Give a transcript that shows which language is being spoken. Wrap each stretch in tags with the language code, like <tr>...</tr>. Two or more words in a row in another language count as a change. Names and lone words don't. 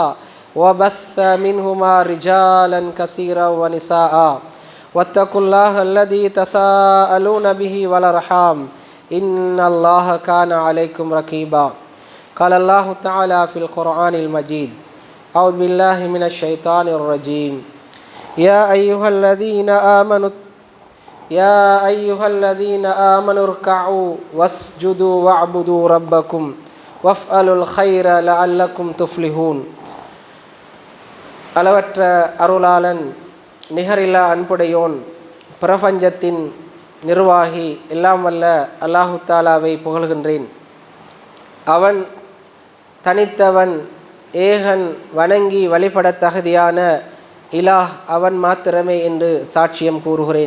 <ar>وبث منهما رجالا كثيرا ونساء واتقوا الله الذي تساءلون به والأرحام إن الله كان عليكم رقيبا قال الله تعالى في القرآن المجيد أعوذ بالله من الشيطان الرجيم يا أيها الذين آمنوا اركعوا واسجدوا واعبدوا ربكم وافعلوا الخير لعلكم تفلحون.</ar> <ta>அளவற்ற அருளாளன் நிகரில்லா அன்புடையோன் பிரபஞ்சத்தின் நிர்வாகி எல்லாம் வல்ல அல்லாஹு தாலாவை புகழ்கின்றேன். அவன் தனித்தவன், ஏகன், வணங்கி வழிபட தகுதியான இலாஹ் அவன் மாத்திரமே என்று சாட்சியம் கூறுகிறேன்.</ta>